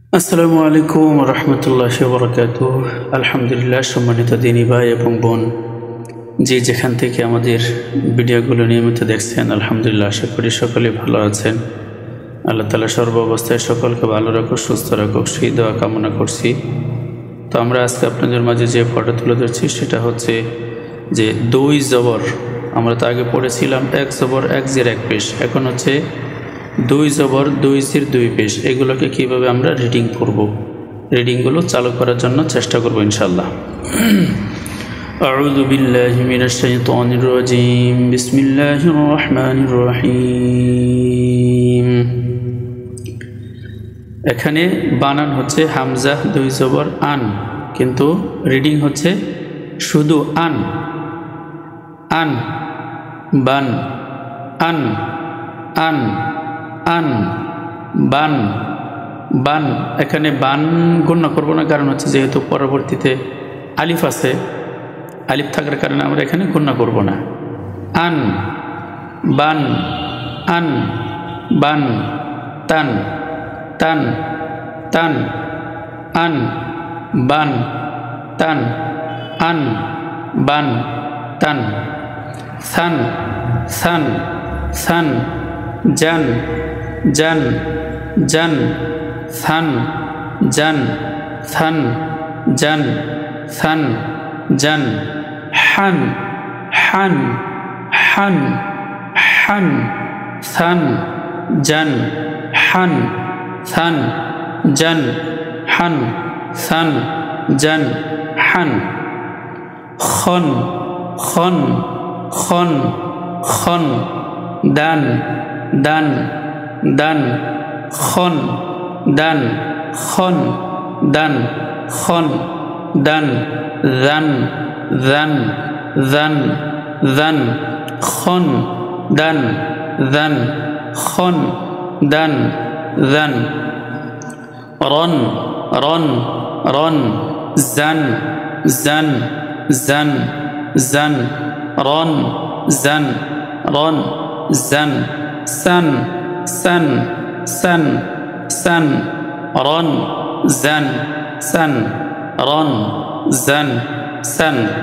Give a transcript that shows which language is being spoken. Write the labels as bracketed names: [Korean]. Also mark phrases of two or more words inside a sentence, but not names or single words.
[Arabic] السلام عليكم ورحمة الله وبركاته. [Bangla] আলহামদুলিল্লাহ, সম্মানিত দিনী ভাই এবং বোন, যে যেখান থেকে আমাদের ভিডিওগুলো নিয়মিত দেখছেন, আলহামদুলিল্লাহ আশা করি সকলে ভালো আছেন। আল্লাহ তাআলা সর্ব অবস্থায় সকলকে ভালো রাখুক, সুস্থ রাখুক, সেই দোয়া কামনা করছি। তো আমরা আজকে আপনাদের মাঝে যে ফটো তুলে ধরছি সেটা হচ্ছে যে দুই জবর। আমরা তো আগে পড়েছিলাম এক জবর এক জের এক পেশ, এখন হচ্ছে দুই জবর দুই জির দুই পেশ। এগুলোকে কিভাবে আমরা রিডিং করব, রিডিংগুলো চালু করার জন্য চেষ্টা করব ইনশাআল্লাহ। [Arabic] أعوذ بالله من الشيطان الرجيم بسم الله الرحمن الرحيم. [Bangla] এখানে বানান হচ্ছে হামজা দুই জবর আন, কিন্তু রিডিং হচ্ছে শুধু আন আন, বান আন আন আন, বান বান। এখানে বান গণ্য করব না, কারণ হচ্ছে যেহেতু পরবর্তীতে আলিফ আছে, আলিফ থাকার কারণে আমরা এখানে গণ্য করব না। আন বান আন বান, তান তান তান, আন বান তান, আন বান তান, সান সান সান, জান জান জান, সান জান সান জান সান জান, হান হান হান হান, সান জান হান সান জান হান, সান জান হান, খন খন খন খন, দান দান দান, খন দান খন দান খন দান, দান দান দান দান, খন দান দান খন দান দান, রন রন রন, জান জান জান জান, রন জান রন জান, সান সান সান সান, রন জান সান রন জান সান,